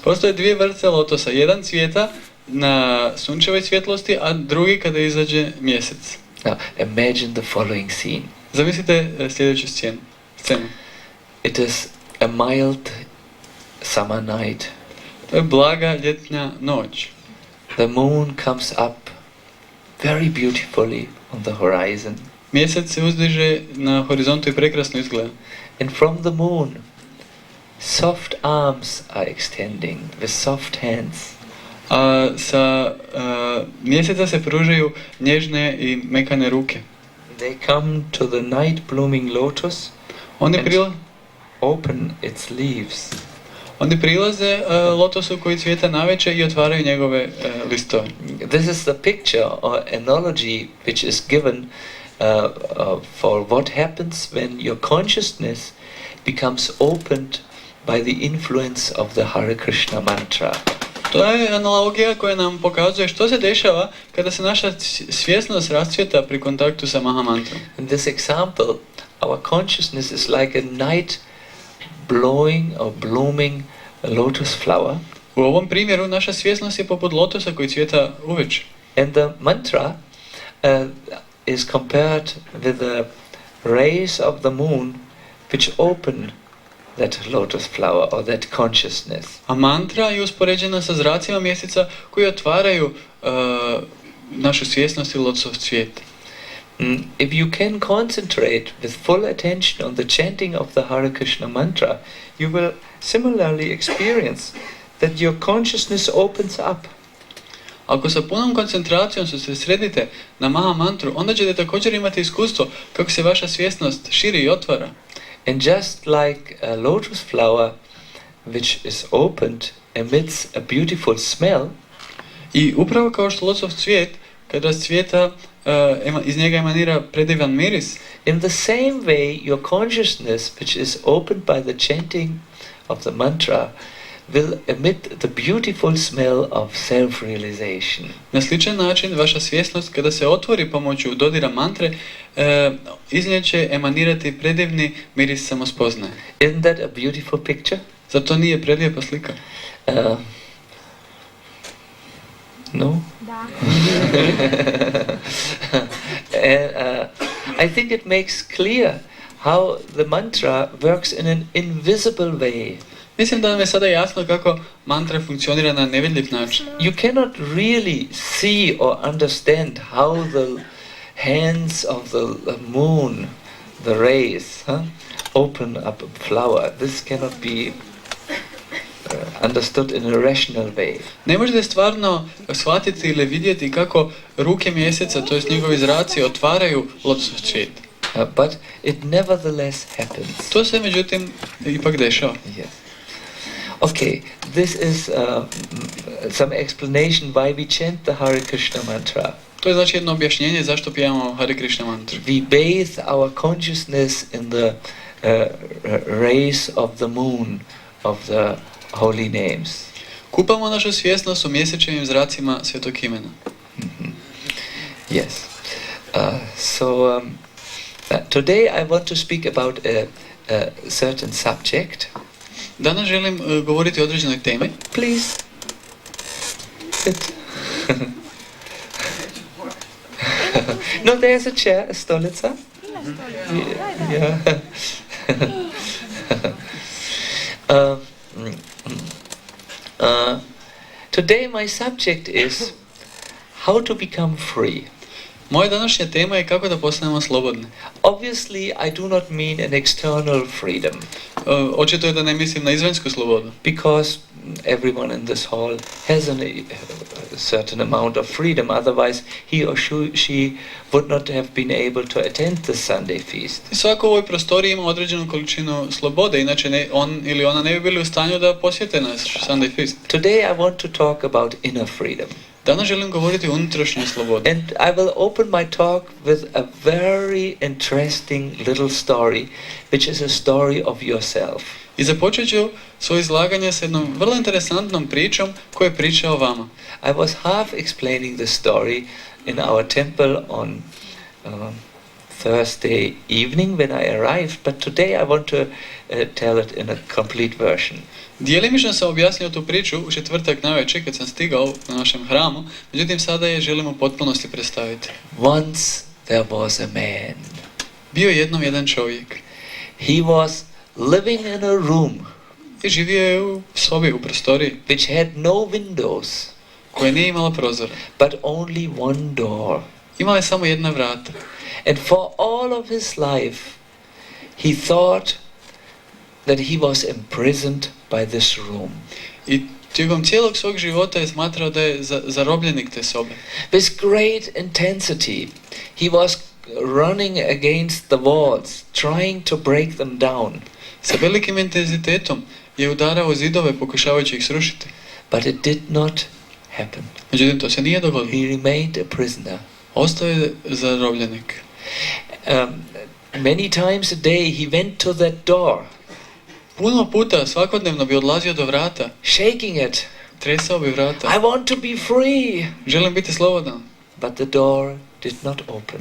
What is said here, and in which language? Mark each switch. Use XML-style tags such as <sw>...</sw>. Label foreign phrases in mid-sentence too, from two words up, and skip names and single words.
<bs>Postoje dvije vrste lotosa. Jedan cvijeta na sunčevoj svjetlosti, a drugi kada izađe mjesec.</bs> <en>Now imagine the following scene.</en> <bs>Zamislite sljedeću scenu.</bs> <en>It is a mild summer night.</en> <bs>To je blaga ljetna noć.</bs> <en>The moon comes up very beautifully on the horizon.</en> <bs>Mjesec se uzdiže na horizontu i prekrasno izgleda.</bs> <en>And from the moon soft arms are extending with soft hands.</en> <bs>A sa mjeseca se pružaju nježne i mekane ruke.</bs> <en>They come to the night blooming lotus and open its leaves.</en> <bs>Oni prilaze lotosu koji cvijeta navečer i otvaraju njegove listove.</bs> <en>This is the picture or analogy which is given for what happens when your consciousness becomes opened by the influence of the Hare Krishna mantra.</en> <bs>To je analogija koja nam pokazuje što se dešava kada se naša svjesnost rascvjeta pri kontaktu sa Maha mantrom.</bs> <en>In this example, our consciousness is like a night blowing or blooming lotus flower.</en> <bs>U ovom primjeru naša svjesnost je poput lotosa koji cvjeta uvečer.</bs> <en>And the mantra is compared with the rays of the moon which open that lotus flower or that consciousness.</en> <bs>A mantra je uspoređena sa zracima mjeseca koji otvaraju našu svjesnost i lotusov cvijet.</bs> <en>If you can concentrate with full attention on the chanting of the Hare Krishna mantra, you will similarly experience that your consciousness opens up.</en> <bs>Ako sa punom koncentracijom se sredite na Maha mantru, onda ćete također imati iskustvo kako se vaša svjesnost širi i otvara.</bs> <en>And just like a lotus flower which is opened emits a beautiful smell,</en> <bs>i upravo kao što lotusov cvijet kada cvijeta iz njega emanira predivan miris,</bs> <en>in the same way your consciousness which is opened by the chanting of the mantra will emit the beautiful smell of self-realization.</en> <bs>Na sličan način, vaša svjesnost, kada se otvori pomoću dodira mantre, iz nje će emanirati predivni miris samospoznaje.</bs> <en>Isn't that a beautiful picture?</en> <bs>Zar to nije prelijepa slika?</bs> <en>No? I think it makes clear how the mantra works in an invisible way.</en> <bs>Mislim da nam je sada jasno kako mantra funkcionira na nevidljiv način.</bs> <en>You cannot really see or understand how the hands of the moon, the rays, open up a flower. This cannot be understood in a rational way.</en> <bs>Ne možete stvarno shvatiti ili vidjeti kako ruke mjeseca, to jest njegovi zraci, otvaraju lotosov cvijet.</bs> <en>But it nevertheless happens.</en> <bs>To se međutim ipak dešava.</bs> <en>Yes. Okay, this is some explanation why we chant the Hare Krishna mantra.</en> <bs>To je znači jedno objašnjenje zašto pijamo Hare Krishna mantru.</bs> <en>We bathe our consciousness in the rays of the moon of the holy names.</en> <bs>Kupamo našu svjesnost u mjesečevim zracima svetog imena.</bs> <en>Mm-hmm. Yes. Today I want to speak about a certain subject.</en> <bs>Danas želim govoriti o određenoj temi.</bs> <en>Please. Sit. No, there's a chair, a stolica. Yeah. Today my subject is how to become free.</en> <bs>Moja današnja tema je kako da postanemo slobodni.</bs> <en>Obviously, I do not mean an external freedom.</en> <bs>Očito je da ne mislim na izvanjsku slobodu.</bs> <en>Because everyone in this hall has a certain amount of freedom, otherwise he or she would not have been able to attend the Sunday feast.</en> <bs>Svako u ovoj prostoriji ima određenu količinu slobode, inače on ili ona ne bi bili u stanju da posjete naš</bs> <en>Sunday feast. Today I want to talk about inner freedom.</en> <bs>Danas želim govoriti o unutrašnjoj slobodi.</bs> <en>And I will open my talk with a very interesting little story, which is a story of yourself.</en> <bs>I započet ću svoje izlaganje s jednom vrlo interesantnom pričom koja je priča o vama.</bs> <en>I was half explaining the story in our temple on Thursday evening when I arrived, but today I want to tell it in a complete version.</en> <bs>Djelimično sam objasnio tu priču u četvrtak navečer kad sam stigao na našem hramu, međutim sada je želim u potpunosti predstaviti.</bs> <en>Once there was a man.</en> <bs>Bio je jednom jedan čovjek.</bs> <en>He was living in a room.</en> <bs>I živio je u sobi, u prostoriji.</bs> <en>Which had no windows.</en> <bs>Koja nije imala prozora.</bs> <en>But only one door.</en> <bs>Imala je samo jedna vrata.</bs> <en>And for all of his life, he thought that he was imprisoned by this room.</en> <bs>I tijekom cijelog svog života je smatrao da je zarobljenik te sobe.</bs> <en>With great intensity, he was running against the walls, trying to break them down.</en> <bs>Sa velikim intenzitetom je udarao zidove pokušavajući ih srušiti.</bs> <en>But it did not happen.</en> <bs>Međutim, to se nije dogodilo.</bs> <en>He remained a prisoner.</en> <bs>Ostao je zarobljenik.</bs> <en>Many times a day he went to that door.</en> <bs>Puno puta svakodnevno bi odlazio do vrata.</bs> <en>Shaking it.</en> <bs>Tresao bi vrata.</bs> <en>I want to be free.</en> <bs>Želim biti slobodan.</bs> <en>But the door did not open.</en>